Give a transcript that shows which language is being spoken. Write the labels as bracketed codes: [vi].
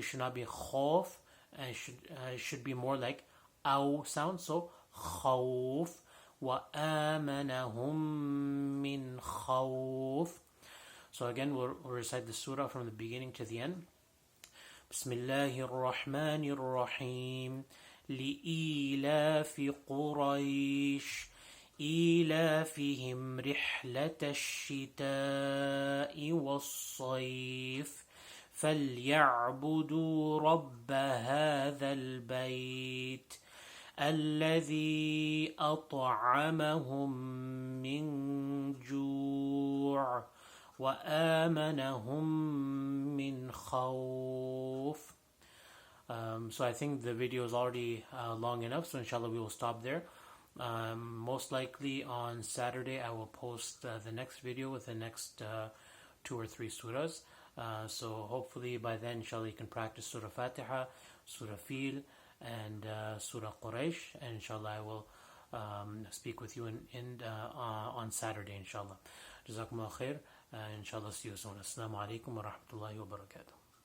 [en] It should not be khawf, and should be more like aw sound. So [ar] khawf. وَآمَنَهُمْ مِنْ خَوْفٍ. [en] So again, we'll recite the surah from the beginning to the end. [ar] بسم الله الرحمن الرحيم. لإيلاف قريش إيلافهم رحلة الشتاء والصيف فليعبدوا رب هذا البيت الذي أطعمهم من جوع وآمنهم من خوف. [en] So I think the video is already long enough, so inshallah we will stop there. Most likely on Saturday I will post the next video with the next 2 or 3 surahs. So hopefully by then inshallah you can practice Surah Fatiha, Surah Fil, and Surah Quraish, and inshallah I will speak with you on Saturday inshallah. Jazakumullah khair, inshallah see you soon. Assalamu alaikum wa rahmatullahi wa barakatuh.